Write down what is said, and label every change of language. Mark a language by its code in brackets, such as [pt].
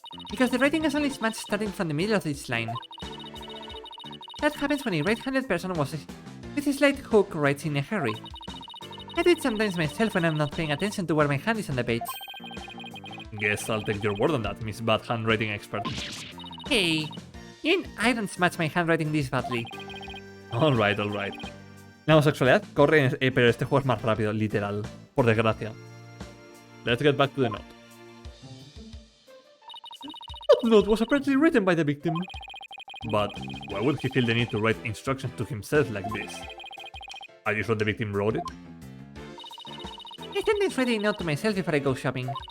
[en] Because the writing is only smudged starting from the middle of each line. That happens when a right-handed person with a slight hook writes in a hurry. I do it sometimes myself when I'm not paying attention to where my hand is on the page. Guess I'll take your word on that, Miss Bad Handwriting Expert. Hey, even I don't smudge my handwriting this badly. Alright. [es] La homosexualidad corre, pero este juego es más rápido, literal. Por desgracia. [en] Let's get back to the note. That note was apparently written by the victim. But why would he feel the need to write instructions to himself like this? Are you sure the victim wrote it? I sometimes write a note to myself before I go shopping.